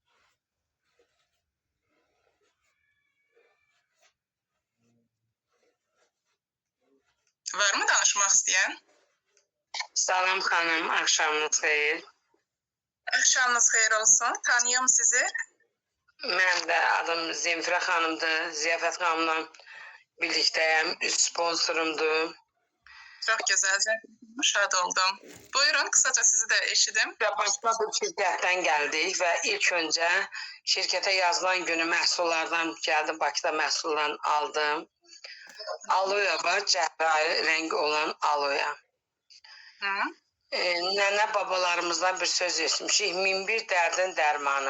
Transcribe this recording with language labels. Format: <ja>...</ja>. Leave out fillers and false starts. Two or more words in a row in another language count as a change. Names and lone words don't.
<az>Var mı danışmaq istəyən? Salam xanım, axşamınız xeyir. Axşamınız xeyir olsun. Tanıyım sizi. Mən də adım Zemfirə xanımdır. Ziyafət xanımla birlikdəyəm. Üst sponsorumdur.</az> <tr>Çok güzel.</tr> <az>Şad oldum. Buyurun kısaca sizi de eşidim. Başka bir şirkətdən gəldik və ilk öncə şirkətə yazılan günü məhsullardan gəldim, Bakıda məhsullardan aldım. Aloe var, cəhrahi rəngi olan aloe. Hı? Nənə babalarımızdan bir söz etmişik, 1001 dərdin dərmanı.</az>